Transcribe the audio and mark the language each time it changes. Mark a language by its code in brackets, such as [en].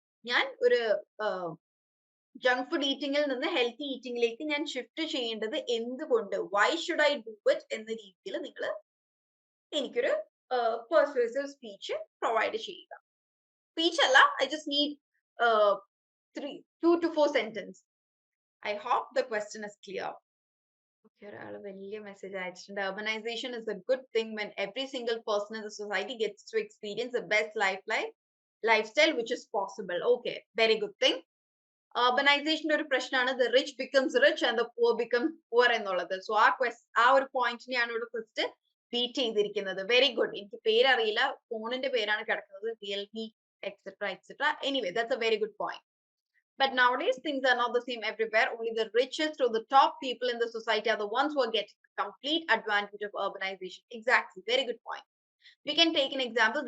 [ml] ഞാൻ ഒരു junk food ഈറ്റിംഗിൽ നിന്ന് ഹെൽത്തി ഈറ്റിംഗിലേക്ക് ഞാൻ ഷിഫ്റ്റ് ചെയ്യേണ്ടത് എന്തുകൊണ്ട്? [en] why should I do it [ml] എന്ന രീതിയിൽ നിങ്ങൾ എനിക്കൊരു പെർsuasive സ്പീച്ച് പ്രൊവൈഡ് ചെയ്യുക. സ്പീച്ച് അല്ല, [en] I just need 2 to 4 sentences. I hope the question is clear. [ml] Okay, ഒരാള് വലിയ മെസ്സേജ് അയച്ചിട്ടുണ്ട്. [en] Urbanization is a good thing when every single person in the society gets to experience the best lifestyle which is possible. Okay, very good thing. [ml] Urbanization ഒരു പ്രശ്നമാണ്. [en] The rich becomes rich and the poor becomes poor എന്നുള്ളത്. [ml] So ആ ഒരു പോയിന്റിനെയാണ് ഇവിടെ first beat ചെയ്തിരിക്കുന്നത്. [en] Very good. [ml] എനിക്ക് പേരറിയില്ല, ഫോണിന്റെ പേരാണ് കിടക്കുന്നത്, Realme etcetera etcetera. [en] Anyway that's a very good point. But nowadays, things are not the same everywhere. Only the richest or the top people in the society are the ones who are getting the complete advantage of urbanization. Exactly. Very good point. We can take an example.